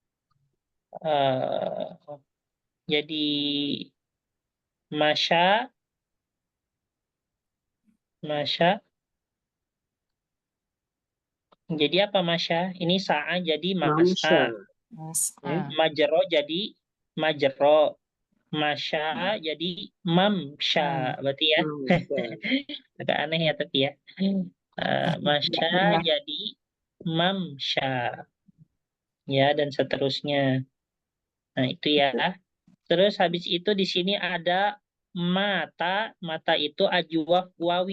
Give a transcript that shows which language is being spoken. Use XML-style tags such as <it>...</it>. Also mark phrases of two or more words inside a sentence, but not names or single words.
<id>Eh, jadi masya, masya. Jadi apa masya? Ini sa'a jadi</id> <ar>Mamsha. mas'a.</ar> <id>Ya.</id> <ar>Mas'a.</ar> <id>Majro jadi majro. Masya jadi mamsya. Berarti ya.</id> <ar>Mamsha.</ar> <id>Agak aneh ya tapi ya. Tidak</id> <ar>Masya</ar> <id>benar. jadi mamsya. Ya, dan seterusnya. Nah, itu ya. Terus habis itu di sini ada mata. Mata itu ajwaf wawi.</id>